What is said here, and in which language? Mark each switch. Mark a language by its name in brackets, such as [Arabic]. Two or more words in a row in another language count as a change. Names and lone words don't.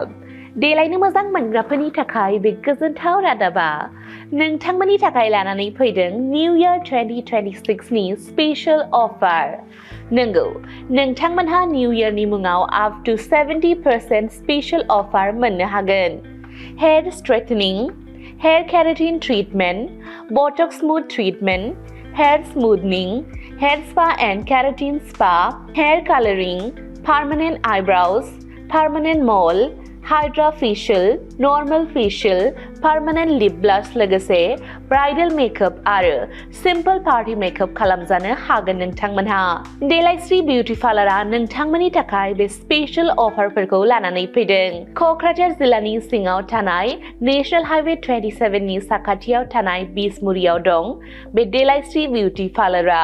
[Bodo] देलायनो मोजां मोनग्राफोरनि थाखाय बे गोजोनथाव रादाबा नोंथांमोननि थाखाय लानानै फैदों [English] New Year [Bodo] 2026 नि [English] special offer. [Bodo] नंगौ, नोंथांमोनहा निउ इयारनि मुङाव [English] up to 70% special offer [Bodo] मोननो हागोन। [English] Hair straightening, hair keratin treatment, botox smooth treatment, hair smoothing, hair spa and keratin spa, hair colouring, permanent eyebrows, permanent mole, hydra facial, normal facial, permanent lip blush logose bridal makeup aro simple party makeup [Bodo] खालामजानो हागोन नोंथांमोनहा। देलायस्रि बिउटी पार्लारा नोंथांमोननि थाखाय बे स्पेशल अफारफोरखौ लानानै फैदों। क'क्राझार जिल्लानि सिङाव थानाय नेशनेल हाइवे 27 नि साखाथियाव थानाय बिसमुरियाव दं बे देलायस्रि बिउटी पार्लारा।